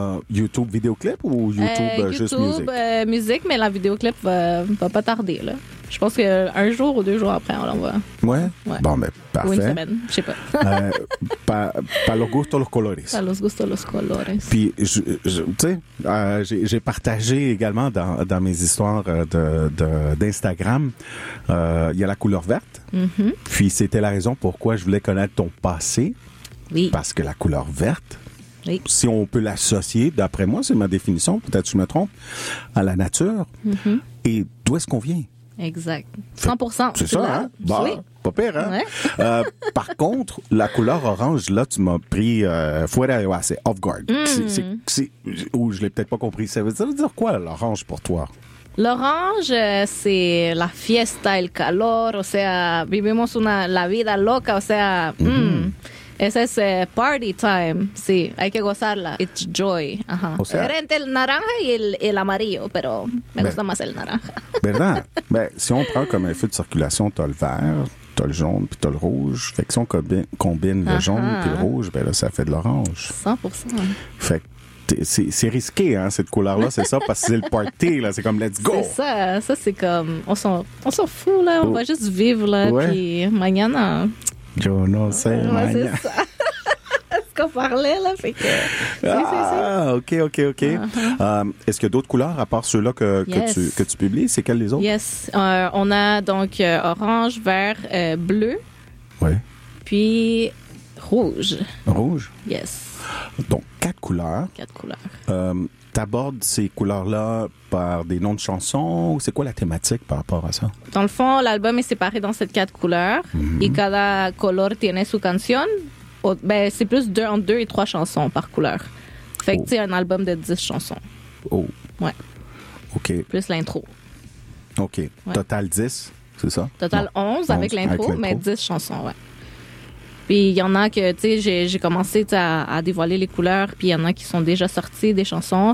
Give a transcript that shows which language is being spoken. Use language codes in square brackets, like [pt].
[fr] YouTube vidéoclip ou YouTube juste musique? YouTube musique, mais la vidéoclip va pas tarder, là. Je pense qu'un jour ou deux jours après, on l'envoie. Ouais. Bon, mais parfait. Ou une semaine, je sais pas. [es] Pa los gustos, los colores. Pa los gustos, los colores. [fr] Puis, tu sais, j'ai partagé également dans mes histoires d'Instagram, il y a la couleur verte. Mm-hmm. Puis, c'était la raison pourquoi je voulais connaître ton passé. Oui. Parce que la couleur verte, oui. Si on peut l'associer, d'après moi, c'est ma définition, peut-être que je me trompe, à la nature. Mm-hmm. Et d'où est-ce qu'on vient? Exact. 100%. C'est ça, là. Hein? Bah, oui. Pas pire, hein? Ouais. Par contre, la couleur orange, là, tu m'as pris [es] fuera de base, [en] off guard. [fr] Mm. Je l'ai peut-être pas compris. Ça veut dire quoi, l'orange, pour toi? [es] L'orange, c'est la fiesta, el calor, o sea, vivimos la vida loca, o sea, es [en] party time, [es] sí, hay que gozarla, [en] it's joy. [es] Ajá. O sea, era entre el naranja y el amarillo, pero me gusta más el naranja. ¿Verdad? [fr] Ben, si on prend comme un feu de circulation, t'as le vert, t'as le jaune, puis t'as le rouge. Fait que si on combine le jaune puis le rouge, ben là, ça fait de l'orange. 100%. Fait que c'est risqué, hein, cette couleur-là, c'est ça, parce que c'est le party, là, c'est comme [en] let's go. [fr] C'est ça, c'est comme, on s'en fout, là, on va juste vivre, là, puis [es] mañana... Yo no sé, [fr] mañana. C'est ça. Ce qu'on parlait, là, fait que... OK. Uh-huh. Est-ce qu'il y a d'autres couleurs, à part ceux-là que tu publies? C'est quelles les autres? [en] Yes, [fr] on a donc orange, vert, bleu. Oui. Puis rouge. Rouge? [en] Yes. [fr] Donc, quatre couleurs. Quatre couleurs. T'abordes ces couleurs-là par des noms de chansons ou c'est quoi la thématique par rapport à ça? Dans le fond, l'album est séparé dans ces quatre couleurs. Mm-hmm. Et [es] cada color tiene su canción. [fr] C'est plus entre deux et trois chansons par couleur. Fait que c'est un album de 10 chansons. Oh. Ouais. OK. Plus l'intro. OK. Ouais. Total 10, c'est ça? Total 11 avec l'intro, mais 10 chansons, ouais. Puis il y en a que, tu sais, j'ai commencé à dévoiler les couleurs, puis il y en a qui sont déjà sortis des chansons.